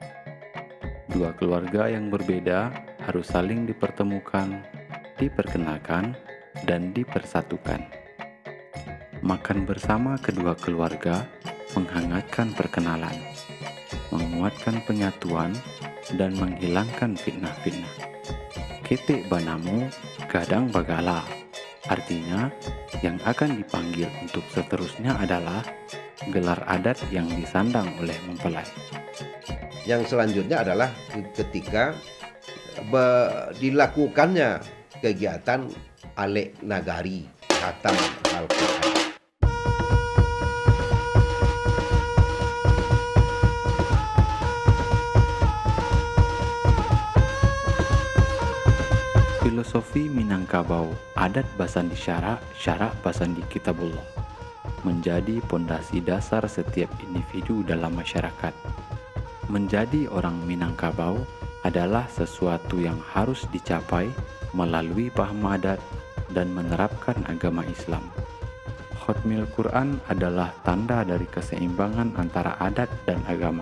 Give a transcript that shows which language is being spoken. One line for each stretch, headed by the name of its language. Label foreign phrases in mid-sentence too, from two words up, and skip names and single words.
Indonesian: Dua keluarga yang berbeda harus saling dipertemukan, diperkenalkan, dan dipersatukan. Makan bersama kedua keluarga menghangatkan perkenalan, menguatkan penyatuan, dan menghilangkan fitnah-fitnah.
Minangkabau: ketek banamu gadang bagala.
Indonesian: Artinya, yang akan dipanggil untuk seterusnya adalah gelar adat yang disandang oleh mempelai. Yang selanjutnya adalah ketika dilakukannya kegiatan
Minangkabau: alek nagari
Indonesian: khatam Al-Quran. Filosofi Minangkabau,
Minangkabau: adat Basandi Syarak Basandi Kitabullah,
Indonesian: menjadi pondasi dasar setiap individu dalam masyarakat. Menjadi orang Minangkabau adalah sesuatu yang harus dicapai melalui paham adat dan menerapkan agama Islam. Khatmil Quran adalah tanda dari keseimbangan antara adat dan agama.